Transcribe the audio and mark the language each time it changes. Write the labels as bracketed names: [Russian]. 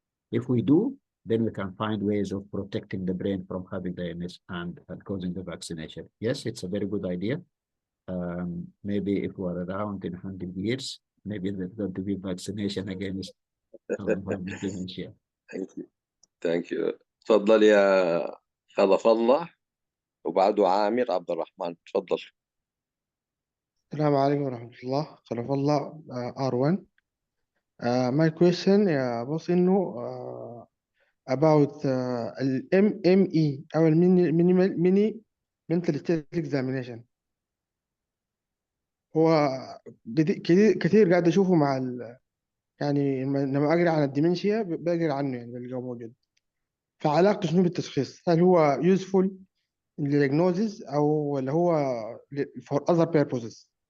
[English] If we do, then we can find ways of protecting the brain from having the illness and causing the vaccination. Yes, it's a very good idea. Maybe if we're around in 100 years, maybe there's going to be vaccination against dementia. Thank you. Thank you. [Arabic] تفضل يا خلف الله وبعده عامر عبد الرحمن. تفضل. السلام عليكم ورحمة الله. خلف الله R1. [English] My question [Arabic] يا بص إنه [English] about ال MME أو mini mental state examination. [Arabic] هو كثير قاعد أشوفه مع يعني لما أقرأ عن الديمنشيا بقرأ عنه، يعني بلقاه موجود. فعلاقته شنو بالتشخيص؟ هل هو [English] useful in diagnosis [Arabic] أو ولا هو [English] for other purposes؟